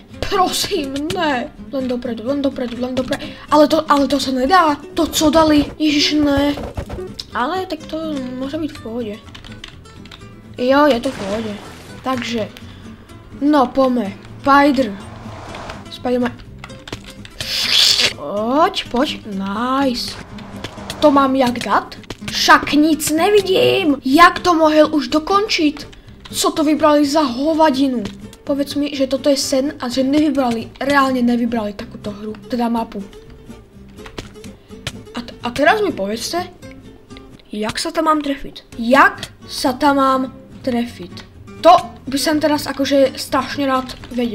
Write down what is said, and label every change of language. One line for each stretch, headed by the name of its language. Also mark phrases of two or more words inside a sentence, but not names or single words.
Slovak: Len dopredu. Ale to sa nedá. To, co dali. Ježiš, ne. Ale tak to môže byť v pohode. Jo, je to v pohode. Takže. No, poďme. Spiderman. Poď. Nice.
Czech: To mám jak dát? Však nic nevidím. Jak to mohl už dokončit? Co to vybrali za hovadinu?
Slovak: Povedz mi, že toto je sen a že reálne nevybrali takúto hru, teda mapu. A teraz mi povedzte, jak sa tam mám trefiť? To by som teraz akože strašne rád vedel.